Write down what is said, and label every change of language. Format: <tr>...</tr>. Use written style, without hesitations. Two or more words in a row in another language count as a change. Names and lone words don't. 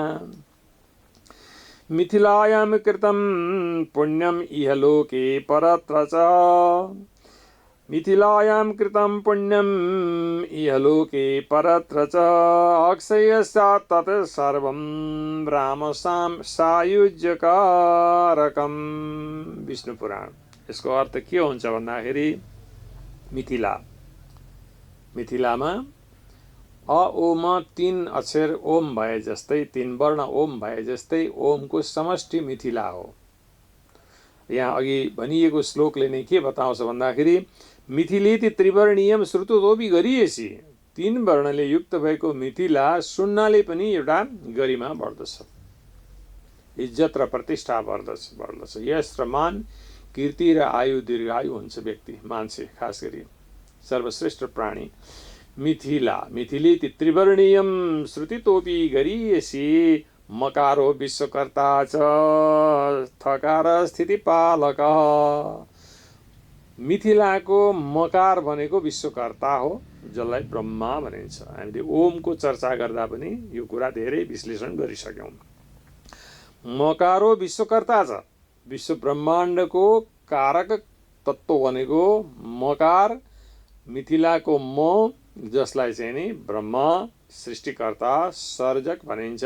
<sa>मिथिलायां कृतं पुण्यम् इहलोके परत्र च। मिथिलायां कृतं पुण्यम् इहलोके परत्र च। अक्षयस्यात् तत् सर्वं रामसां सायुज्यकारकम्। विष्णु पुराण।</sa> <ne>यसको अर्थ के हुन्छ भन्दाखेरि मिथिला, मिथिलामा अ ओम तीन अक्षर ओम भए जस्तै, तीन वर्ण ओम भए जस्तै ओमको समष्टि मिथिला हो। यहाँ अघि भनिएको श्लोकले नै के बताउँछ भन्दाखेरि</ne> <sa>मिथिलेति त्रिवर्णीयम श्रुतोपि गरीयसी।</sa> <ne>तीन वर्णले युक्त भएको मिथिला सुन्नाले पनि एउटा गरिमा बढ्दछ, इज्जत र प्रतिष्ठा बढ्दछ। यश र मान, कीर्ति र आयु दीर्घायु हुन्छ व्यक्ति, मान्छे, खास गरी सर्वश्रेष्ठ प्राणी।</ne> <sa>मिथिला मिथिली त्रिवर्णीयम श्रुतितोपी गरीयसी मकारो विश्वकर्ता च थकार स्थितिपालक।</sa> <ne>मिथिलाको मकार भनेको विश्वकर्ता हो, जसलाई ब्रह्मा भनिन्छ। हामीले ओमको चर्चा गर्दा पनि यो कुरा धेरै विश्लेषण गरिसक्यौँ।</ne> <sa>मकारो विश्वकर्ता</sa> <ne>छ, विश्व ब्रह्माण्डको कारक तत्त्व भनेको मकार, मिथिलाको म, जसलाई चाहिँ नि ब्रह्मा सृष्टिकर्ता सर्जक भनिन्छ।</ne>